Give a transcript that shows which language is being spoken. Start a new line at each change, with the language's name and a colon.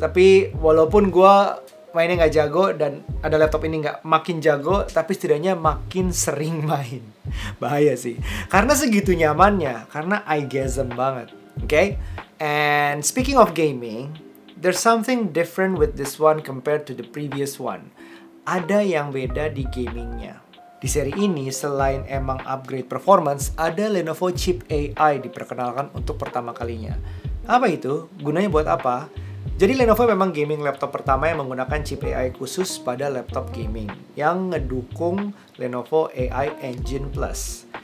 Indonesian: Tapi walaupun gue mainnya nggak jago dan ada laptop ini nggak makin jago, tapi setidaknya makin sering main. Bahaya sih. Karena segitu nyamannya, karena eye-gasm banget. Okay?
English: And speaking of gaming, there's something different with this one compared to the previous one.
Indonesian: Ada yang beda di gamingnya. Di seri ini, selain emang upgrade performance, ada Lenovo Chip AI diperkenalkan untuk pertama kalinya. Apa itu? Gunanya buat apa? Jadi Lenovo memang gaming laptop pertama yang menggunakan chip AI khusus pada laptop gaming yang ngedukung Lenovo AI Engine Plus.